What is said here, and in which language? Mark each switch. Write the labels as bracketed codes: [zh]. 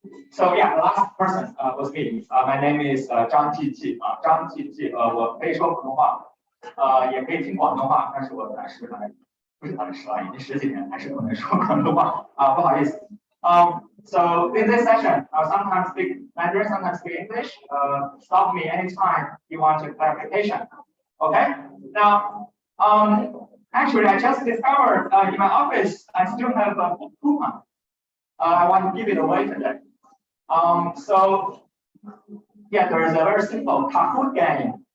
[en] So yeah, the last person was me. My name is [zh] 张继继张继继，我可以说普通话。也可以听广东话，但是我暂时还不是很熟啊，已经10几年还是不能说广东话啊，不好意思。 [en] So in this session, I'll sometimes speak Mandarin, sometimes speak English. Stop me anytime you want a clarification. Okay? Now, actually, I just discovered in my office I still have a coupon. I want to give it away today. So yeah, there is a very simple Kahoot game.